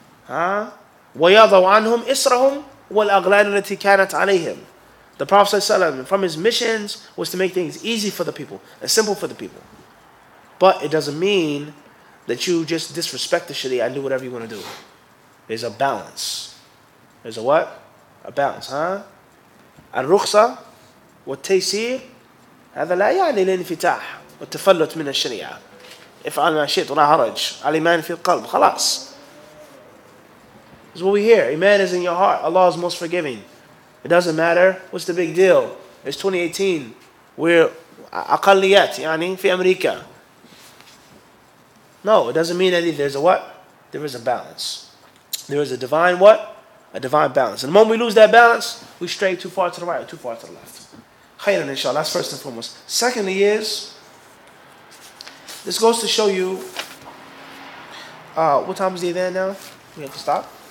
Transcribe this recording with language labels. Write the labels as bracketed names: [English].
[Arabic] وَيَضَوْ عَنْهُمْ إِسْرَهُمْ وَالْأَغْلَالُ الَّتِي كَانَتْ عَلَيْهِمْ. [English] The Prophet ﷺ, from his missions, was to make things easy for the people and simple for the people. But it doesn't mean that you just disrespect the Sharia and do whatever you want to do. There's a balance. There's a what? A balance, huh? [Arabic] الرخصة والتيسير هذا لا يعني الانفتاح والتفلت من الشريعة. افعل ما شئت ولا حرج. الإيمان في القلب. خلاص. [English] This is what we hear. Iman is in your heart. Allah is most forgiving. It doesn't matter. What's the big deal? It's 2018. We're [Arabic] أقليات يعني في أمريكا. [English] No, it doesn't mean that there's a what? There is a balance. There is a divine what? A divine balance. And the moment we lose that balance, we stray too far to the right or too far to the left. Khayran inshallah. That's first and foremost. Secondly is, this goes to show you, what time is it there now? We have to stop.